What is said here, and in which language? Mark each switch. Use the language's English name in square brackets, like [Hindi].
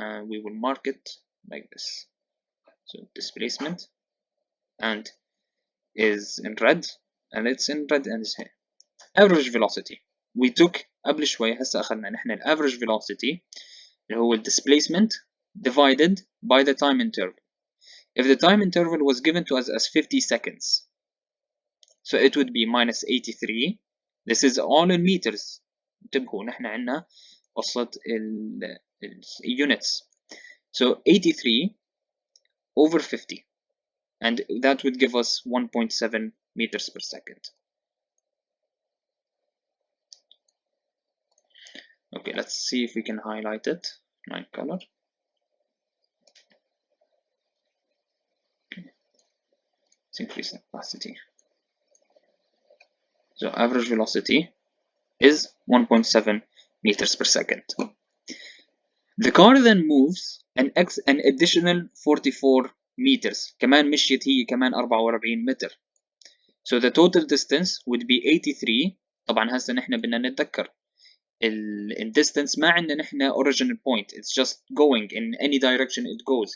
[English] We will mark it like this. So displacement and is in red, and it's in red and is here. Average velocity. We took [Arabic] قبل شوي هسه أخذنا نحن ال [English] average velocity اللي هو displacement divided by the time interval. If the time interval was given to us as 50 seconds, so it would be minus 83. This is all in meters. [Arabic] انتبهوا نحن عندنا قصة ال units. [English] So 83 over 50, and that would give us 1.7 meters per second. Okay, let's see if we can highlight it. My color. Okay. Let's increase the opacity. So average velocity is 1.7 meters per second. The car then moves an additional 44 meters. [Arabic] كمان مشيت هي كمان 44 متر. [English] So the total distance would be 83. [Arabic] طبعا هسه نحن بدنا نتذكر ال distance ما عندنا نحن original point. [English] It's just going in any direction it goes.